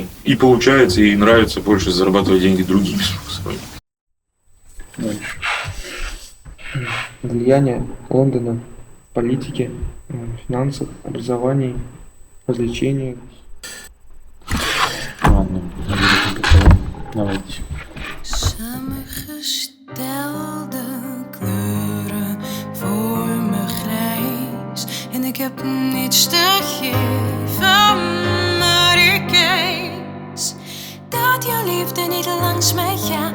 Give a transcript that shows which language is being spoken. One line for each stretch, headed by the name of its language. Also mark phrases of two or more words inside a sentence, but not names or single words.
Russian: И получается, и нравится больше зарабатывать деньги другими способами. Влияние Лондона в политике, финансах, образовании, развлечениях. Ладно, давайте.
Dutch: Samengestelde kleuren voor me grijs. En ik heb niets te geven, maar ik eis dat jouw liefde niet langs mij gaat.